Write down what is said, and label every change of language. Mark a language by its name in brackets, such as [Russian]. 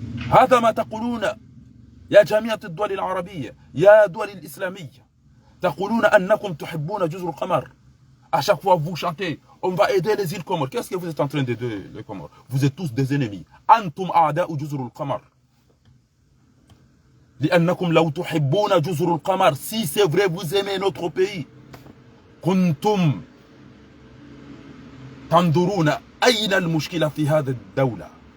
[Arabic] هذا ما تقولون يا جميع الدول العربية، يا دول الإسلامية. تقولون أنكم تحبون جزر القمر. [French] À chaque fois vous chantez, on va aider les îles Comores. Qu'est-ce que vous êtes en train d'aider les Comores? Vous êtes tous des ennemis. [Arabic] أنتم أعداء جزر القمر. لأنكم لو تحبون جزر القمر, [French] si c'est vrai vous aimez notre pays, [Arabic] كنتم تنظرون أين المشكلة في هذه الدولة.